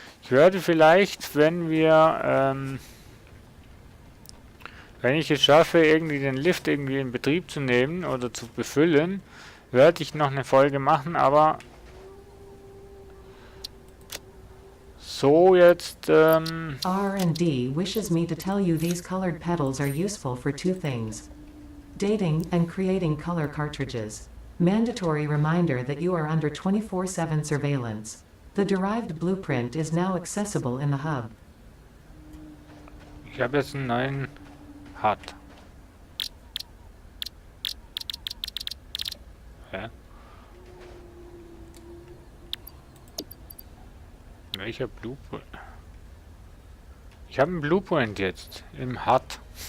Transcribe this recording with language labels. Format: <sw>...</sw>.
<de>Ich werde vielleicht, wenn ich es schaffe, irgendwie den Lift irgendwie in Betrieb zu nehmen oder zu befüllen, werde ich noch eine Folge machen, aber so jetzt,</de> <en>R&D wishes me to tell you these colored petals are useful for two things: dating and creating color cartridges. Mandatory reminder that you are under 24/7 surveillance. The derived blueprint is now accessible in the hub.</en> <de>ich habe jetzt einen neuen HUD. Ja. Welcher Blueprint? Ich habe einen Blueprint jetzt im HUD.</de>